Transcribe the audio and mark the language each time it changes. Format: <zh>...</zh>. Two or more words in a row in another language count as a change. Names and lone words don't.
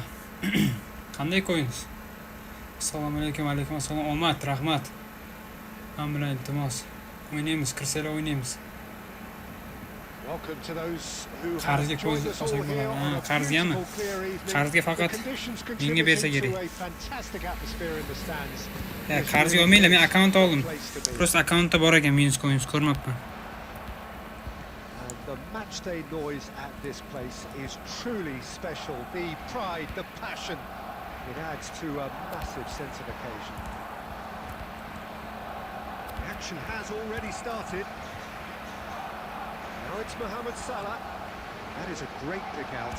<uz>Qanday ko'yinsiz? Assalomu alaykum, alaykum assalom. Omad, rahmat. Men bilan iltimos. O'ynaymiz, kirsalar o'ynaymiz.</uz> <en>Welcome to those who</en> <uz>Qarzga</uz> <en>have joined us all</en> <uz>qo'ysak</uz> <en>here</en> <uz>bo'ladimi?</uz> <en>on a</en> <uz>Qarzgami?</uz> <en>beautiful, clear evening.</en> <uz>Qarzga faqat</uz> <en>The conditions</en> <uz>menga bersa</uz> <en>contributing</en> <uz>kerak.</uz> <en>to a fantastic atmosphere in the stands.</en> <uz>Qarzga olmaylar, men akkaunt oldim. Prosta akkauntda bor ekan minus ko'rmabman.</uz> <en>matchday noise at this place is truly special. The pride, the passion, it adds to a massive sense of occasion. The action has already started. Now it's Mohamed Salah. That is a great pick out.</en>